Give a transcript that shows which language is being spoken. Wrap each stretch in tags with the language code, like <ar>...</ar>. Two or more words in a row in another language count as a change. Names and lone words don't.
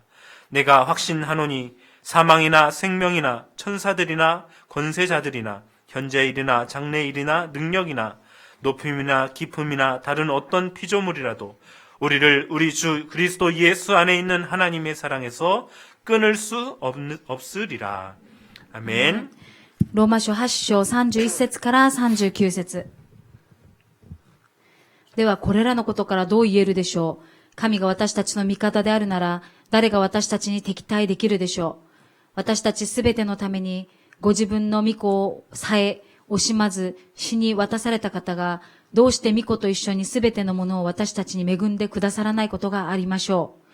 <ko>내가 확신하노니 사망이나 생명이나 천사들이나 권세자들이나 현재일이나 장래일이나 능력이나 높음이나 깊음이나 다른 어떤 피조물이라도 우리를 우리 주 그리스도 예수 안에 있는 하나님의 사랑에서 끊을 수 없으리라. 아멘.</ko> <ja>ローマ書8章31節から39節。ではこれらのことからどう言えるでしょう。神が私たちの味方であるなら、誰が私たちに敵対できるでしょう。私たちすべてのために、ご自分の御子をさえ惜しまず死に渡された方が、どうして御子と一緒にすべてのものを私たちに恵んでくださらないことがありましょう。</ja>